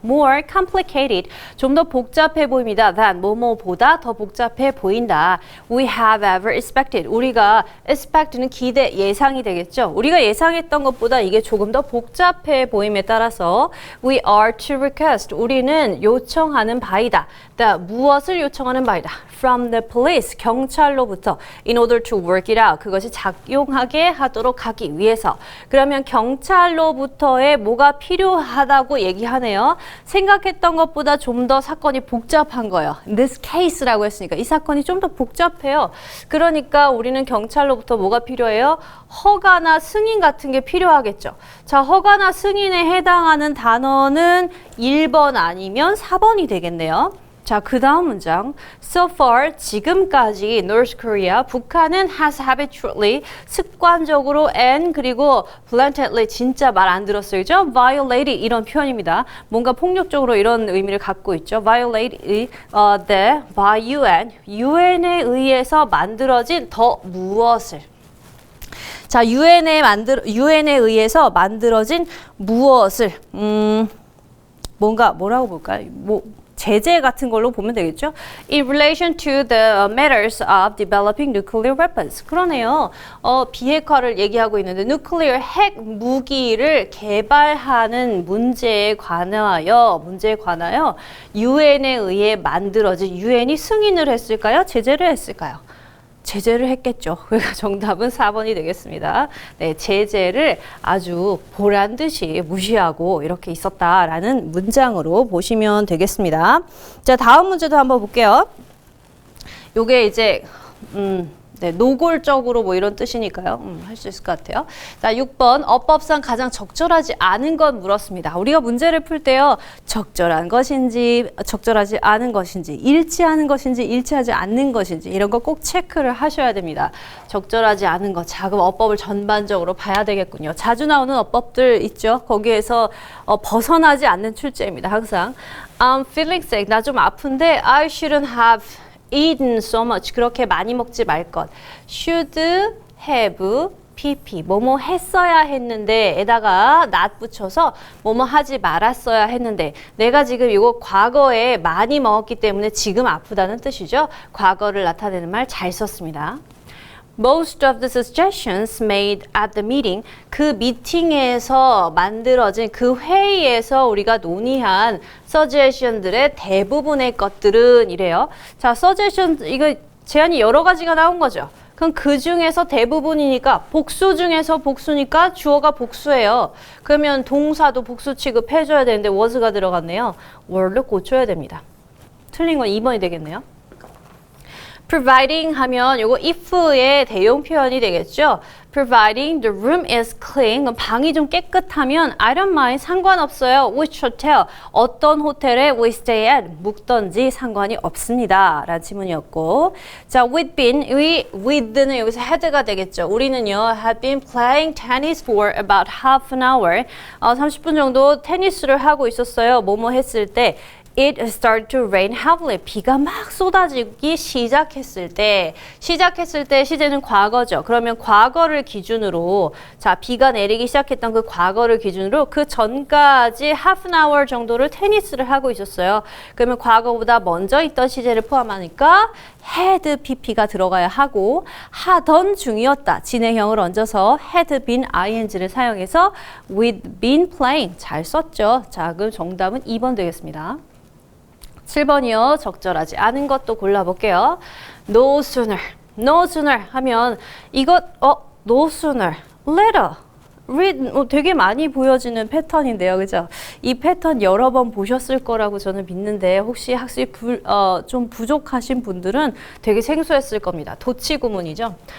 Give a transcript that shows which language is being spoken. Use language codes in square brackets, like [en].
[en] More complicated, [ko] 좀 더 복잡해 보입니다. Than 뭐뭐보다 더 복잡해 보인다. [en] We have ever expected. [ko] 우리가 expect는 기대, 예상이 되겠죠. 우리가 예상했던 것보다 이게 조금 더 복잡해 보임에 따라서 [en] we are to request. [ko] 우리는 요청하는 바이다. 무엇을 요청하는 바이다. [en] From the police, [ko] 경찰로부터 [en] in order to work it out. [ko] 그것이 작용하게 하도록 하기 위해서. 그러면 경찰로부터의 뭐가 필요하다고 얘기하네요. 생각했던 것보다 좀 더 사건이 복잡한 거예요. This case라고 했으니까 이 사건이 좀 더 복잡해요. 그러니까 우리는 경찰로부터 뭐가 필요해요? 허가나 승인 같은 게 필요하겠죠. 자, 허가나 승인에 해당하는 단어는 1번 아니면 4번이 되겠네요. 자, 그 다음 문장. [en] So far, [ko] 지금까지 [en] North Korea, [ko] 북한은 [en] has habitually, [ko] 습관적으로 [en] and [ko] 그리고 [en] blatantly, [ko] 진짜 말 안 들었어요. 그죠? violated 이런 표현입니다. 뭔가 폭력적으로 이런 의미를 갖고 있죠. [en] violate the by UN, [ko] UN에 의해서 만들어진 더 무엇을. 자, 유엔에 의해서 만들어진 무엇을 뭐라고 볼까요? 제재 같은 걸로 보면 되겠죠? [en] In relation to the matters of developing nuclear weapons. [ko] 그러네요. 비핵화를 얘기하고 있는데 nuclear 핵 무기를 개발하는 문제에 관하여 유엔에 의해 만들어진 유엔이 승인을 했을까요? 제재를 했을까요? 제재를 했겠죠. 그러니까 정답은 4번이 되겠습니다. 네, 제재를 아주 보란 듯이 무시하고 이렇게 있었다라는 문장으로 보시면 되겠습니다. 자, 다음 문제도 한번 볼게요. 요게 이제 네, 노골적으로 뭐 이런 뜻이니까요. 할 수 있을 것 같아요. 자, 6번 어법상 가장 적절하지 않은 것 물었습니다. 우리가 문제를 풀 때요. 적절한 것인지 적절하지 않은 것인지 일치하는 것인지 일치하지 않는 것인지 이런 거 꼭 체크를 하셔야 됩니다. 적절하지 않은 것. 자, 그럼 어법을 전반적으로 봐야 되겠군요. 자주 나오는 어법들 있죠. 거기에서 벗어나지 않는 출제입니다. 항상 [en] I'm feeling sick. [ko] 나 좀 아픈데 [en] I shouldn't have eaten so much. [ko] 그렇게 많이 먹지 말 것. should have pp. 뭐뭐 했어야 했는데 에다가 not 붙여서 뭐뭐 하지 말았어야 했는데 내가 지금 이거 과거에 많이 먹었기 때문에 지금 아프다는 뜻이죠. 과거를 나타내는 말 잘 썼습니다. [en] Most of the suggestions made at the meeting, [ko] 그 미팅에서 만들어진 그 회의에서 우리가 논의한 suggestion들의 대부분의 것들은 이래요. 자, suggestion 이거 제안이 여러 가지가 나온 거죠. 그럼 그 중에서 대부분이니까 복수 중에서 복수니까 주어가 복수예요. 그러면 동사도 복수 취급해줘야 되는데 was가 들어갔네요. were를 고쳐야 됩니다. 틀린 건 2번이 되겠네요. providing 하면 요거 if의 대용 표현이 되겠죠. [en] providing the room is clean. [ko] 그럼 방이 좀 깨끗하면 [en] I don't mind. [ko] 상관없어요. [en] Which hotel? [ko] 어떤 호텔에 [en] we stay at? [ko] 묵던지 상관이 없습니다. 라는 질문이었고. 자, we'd been. with는 여기서 had가 되겠죠. 우리는요, [en] had been playing tennis for about half an hour. [ko] 30분 정도 테니스를 하고 있었어요. 뭐뭐 했을 때. [en] It started to rain heavily. [ko] 비가 막 쏟아지기 시작했을 때 시제는 과거죠. 그러면 과거를 기준으로 자, 비가 내리기 시작했던 그 과거를 기준으로 그 전까지 half an hour 정도를 테니스를 하고 있었어요. 그러면 과거보다 먼저 있던 시제를 포함하니까 had pp가 들어가야 하고 하던 중이었다. 진행형을 얹어서 had been ing를 사용해서 [en] we'd been playing. [ko] 잘 썼죠. 자, 그럼 정답은 2번 되겠습니다. 7번이요. 적절하지 않은 것도 골라볼게요. [en] No sooner. No sooner [ko] 하면 이것 [en] no sooner. Later. [ko] read 되게 많이 보여지는 패턴인데요. 그죠? 이 패턴 여러 번 보셨을 거라고 저는 믿는데 혹시 학습이 좀 부족하신 분들은 되게 생소했을 겁니다. 도치 구문이죠.